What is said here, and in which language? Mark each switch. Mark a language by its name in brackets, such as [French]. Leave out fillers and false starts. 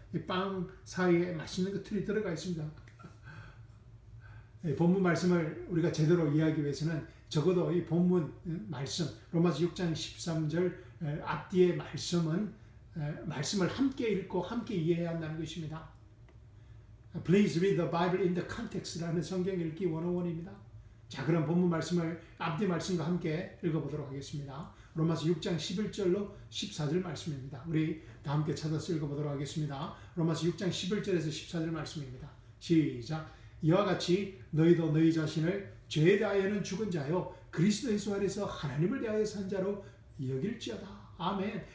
[Korean] 이 빵 사이에 맛있는 것들이 들어가 있습니다. 본문 말씀을 우리가 제대로 이해하기 위해서는 적어도 이 본문 말씀 로마서 6장 13절 앞뒤의 말씀을 함께 읽고 함께 이해해야 한다는 것입니다. [English] Please read the Bible in the context라는 [Korean] 성경 읽기 101입니다. 자, 그럼 본문 말씀을 앞뒤 말씀과 함께 읽어보도록 하겠습니다. 로마서 6장 11절로 14절 말씀입니다. 우리 다 함께 찾아서 읽어보도록 하겠습니다. 로마서 6장 11절에서 14절 말씀입니다. 시작. 이와 같이 너희도 너희 자신을 죄에 대하여는 죽은 자요 그리스도 예수 안에서 하나님을 대하여 산 자로 여길지어다. 아멘.